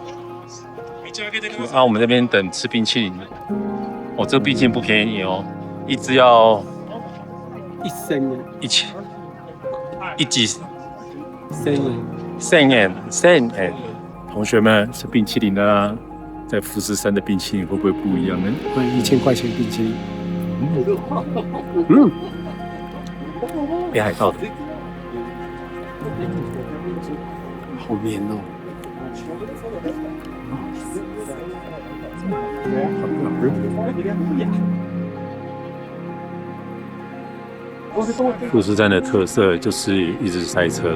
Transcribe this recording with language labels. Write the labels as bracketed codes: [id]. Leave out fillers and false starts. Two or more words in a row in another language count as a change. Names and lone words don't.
[zh] 啊，我們這邊等吃冰淇淋。哦，這個冰淇淋不便宜哦，一隻要1000元，1000，一隻1000元。同學們吃冰淇淋啊，在富士山的冰淇淋會不會不一樣呢？會1000塊錢冰淇淋。北海道的，好綿哦。富士山的特色就是一直塞車。